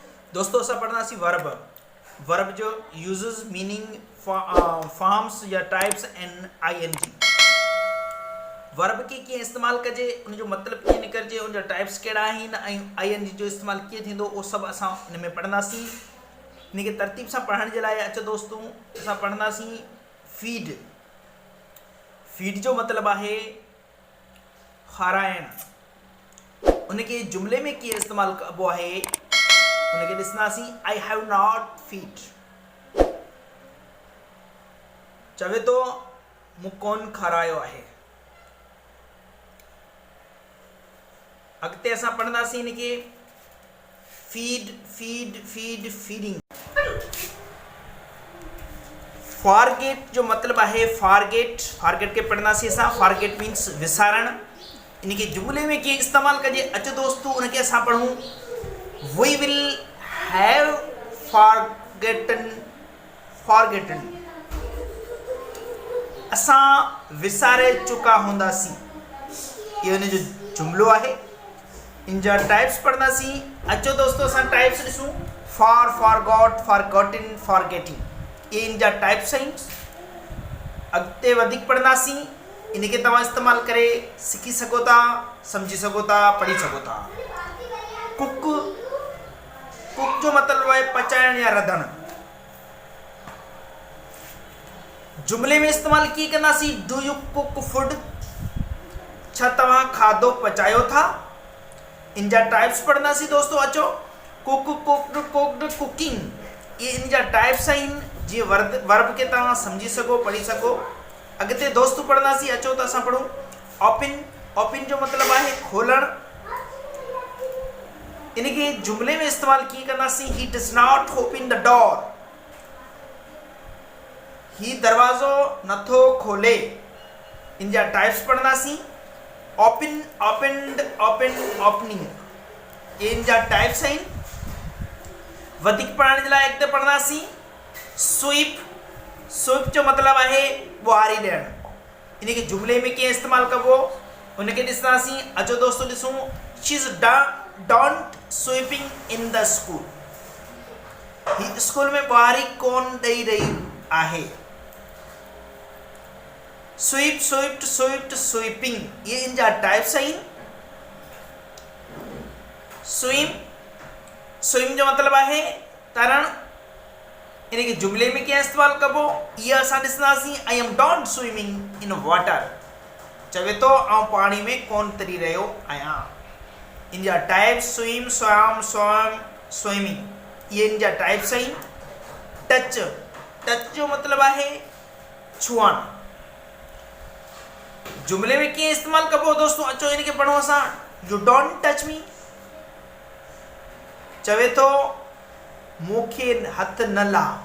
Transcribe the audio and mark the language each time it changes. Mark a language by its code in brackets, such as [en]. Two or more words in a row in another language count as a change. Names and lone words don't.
[sd] दोस्तों असां पढ़ंदासीं वर्ब जो [en] uses meaning forms [sd] या [en] types and ING. [sd] वर्ब के कीअं इस्तेमालु कजे, उनजो मतिलबु कीअं निकिरजे, उनजा टाइप्स कहिड़ा आहिनि ऐं आईएनजी जो इस्तेमालु कीअं थींदो, उहो सभु असां इन में पढ़ंदासीं। इन खे तरतीब सां पढ़ण जे लाइ अचो दोस्तों, असां पढ़ंदासीं फीड। फीड जो मतिलबु आहे खाराइणु। उनखे जुमिले में कीअं इस्तेमालु कबो आहे उनखे ॾिसंदासीं। [en] I have not feed, [sd] चवे थो मूं कोन खारायो आहे। अॻिते असां पढ़ंदासीं इनखे [en] feed feed feed feeding. [sd] फॉरगेट जो मतिलबु आहे फॉरगेट। फॉरगेट के पढ़ंदासीं असां। [en] forget means [sd] विसारणु। इनखे जुमिले में कीअं इस्तेमालु कजे, अचो दोस्तों उनखे असां पढ़ूं। [en] We will have forgotten। [sd] असां विसारे चुका हूंदासीं। इहो इन जो जुमिलो आहे। इन जा टाइप्स पढ़ंदासीं। अचो दोस्तों असां टाइप्स ॾिसूं। [en] forgot, forgotten, forgetting. [sd] इहे इन जा टाइप्स आहिनि। अॻिते वधीक पढ़ंदासीं। इनखे तव्हां इस्तेमालु करे सिखी सघो था, सम्झी सघो था, पढ़ी सघो था। कुक जो मतिलबु आहे पचाइण या रधणु। जुमिले में इस्तेमालु कीअं कंदासीं। [en] do you cook food, [sd] छा तव्हां खाधो पचायो था। इन जा टाइप्स पढ़ंदासीं दोस्तों। [en] अचो cook, cooked, cooked, cooking. [sd] ये इन जा टाइप्स आहिनि जीअं वर्ब खे तव्हां सम्झी सघो, पढ़ी सघो। अॻिते दोस्तों पढ़ंदासीं। अचो त असां पढ़ूं ओपन। ओपन जो मतिलबु आहे खोलणु। इनखे जुमिले में इस्तेमालु कीअं कंदासीं। [en] he does not open the door, [sd] ही दरवाज़ो नथो खोले। इन जा टाइप्स पढ़ंदासीं। [en] open, opened, open, opening. [sd] ये इन जा टाइप्स आहिनि। वधीक पढ़ण जे लाइ अॻिते पढ़ंदासीं स्वीप। स्वीप जो मतिलबु आहे ॿुहारी ॾियणु। इनखे जुमिले में कीअं इस्तेमालु कबो उनखे ॾिसंदासीं। अचो दोस्तों ॾिसूं। [en] she is don't sweeping in the school. [sd] ही स्कूल में ॿुहारी कोन ॾेई रही आहे। [en] sweep, swept, swept, sweeping. [sd] ये इन जा टाइप्स आहिनि। स्विम जो मतिलबु आहे तरणु। इनखे जुमिले में कीअं इस्तेमालु कबो इहा असां ॾिसंदासीं। [en] I am don't swimming in water, [sd] चवे थो आउं पाणी में कोन तरी रहियो आहियां। इन जा टाइप्स [en] swim, swum, swum, swimming. [sd] इहे इन जा टाइप्स आहिनि। टच। टच जो मतिलबु आहे छुअणु। जुमिले में कीअं इस्तेमालु कबो दोस्तों। अचो इनखे पढ़ूं असां। [en] you don't touch me, [sd] चवे थो मूंखे हथ न ला।